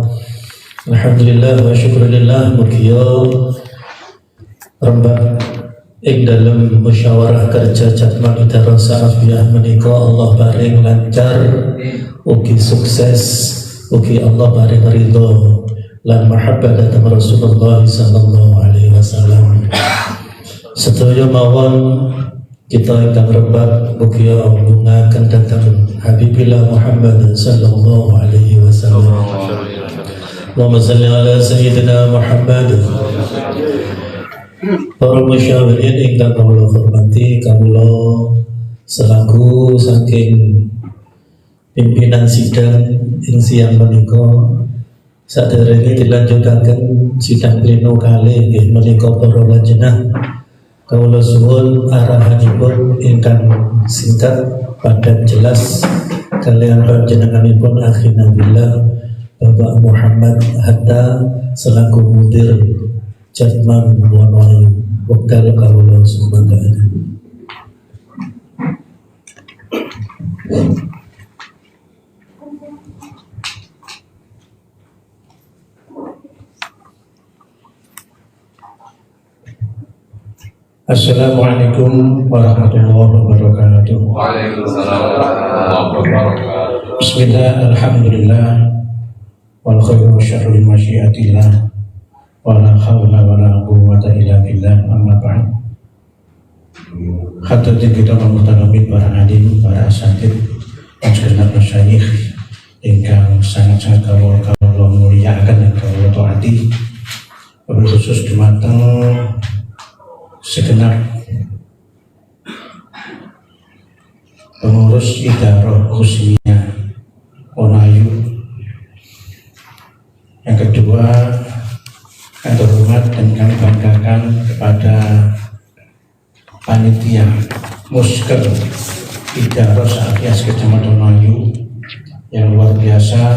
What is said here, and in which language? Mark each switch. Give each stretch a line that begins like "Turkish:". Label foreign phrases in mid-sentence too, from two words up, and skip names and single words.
Arabic: الحمد لله والشكر لله
Javanese: mugia rembak ing dalem musyawarah kerja Jatman Idarah Sa'afiyah menika Allah paring lancar ugi sukses ugi Allah paring ridho lan mahabbah dhateng Rasulullah
Arabic: صلى الله عليه وسلم.
Javanese: Sedaya mawon kita ingkang rebab mugia ngungaken dhateng Habibillah Muhammad
Arabic: صلى الله عليه وسلم. اللهم صل على سيدنا محمد.
Javanese: Para musyawirin ingkang kawula hormati, kawula selaku saking pimpinan sidang ing siang menika saderenge dilanjutaken sidang pleno kalih nggih menika para lajnah kawula suwun arahanipun ingkang singkat padat jelas kalian panjenenganipun
Arabic: أخينا بالله
Javanese: Bapak Muhammad Hatta selaku mudir Jatman Walayu wekdal kawula sumangga.
Arabic: السلام عليكم ورحمة الله وبركاته. وعليكم السلام ورحمة الله وبركاته. بسم الله، الحمد لله, والخير الشر مشيئة الله، ولا حول ولا قوة إلا بالله، أما بعد. Hadirin kita muhtaramin,
Javanese: para alim, para asatid,
Indonesian: dan segenap
Javanese: masyayikh ingkang sangat-sangat kawula muliakan dan kawula taati, khusus dumateng segenap pengurus Idarah Husniyah Walayu.
Indonesian: Yang kedua, yang terhormat dan kami banggakan kepada panitia Musker Idarah Sa'afiyah Kecamatan Walayu yang luar biasa.